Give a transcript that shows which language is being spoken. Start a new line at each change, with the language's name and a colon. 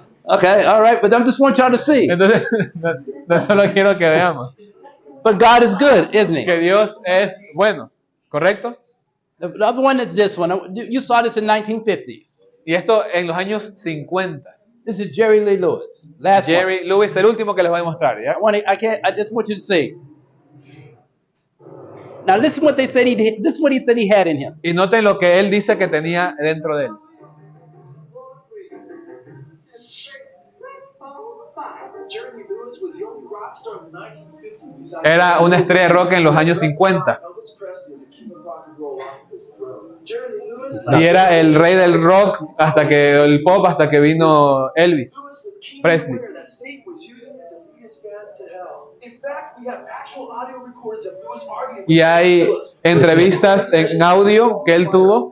English: Okay, all right, but I just want y'all to see.
Spanish: Entonces, no solo quiero que veamos
English: But God is good, isn't he?
Spanish: que Dios es bueno, ¿correcto?
English: The other one is this one. You saw this in 1950s.
Spanish: Y esto en los años 50.
English: This is Jerry Lee Lewis. Last one.
Spanish: Jerry Lewis, el último que les voy a mostrar, ¿ya?
English: I just want you to see. Now listen what they said he did. This is what he said he had in him.
Spanish: Y noten lo que él dice que tenía dentro de él.
English: Jerry Lewis was the only rock star in the 1950s besides
Spanish: Era una estrella de rock en los años 50
English: Elvis Presley was the king of rock and roll off his throne. Jerry Lee Lewis
Spanish: y era el rey del rock hasta que el pop hasta que vino Elvis
English: Lewis was keenly
Spanish: Presley.
English: aware that Satan was using it to lead his fans to hell. In fact, we have actual audio recordings of Lewis arguing with
Spanish: Y hay Lewis entrevistas en audio que él tuvo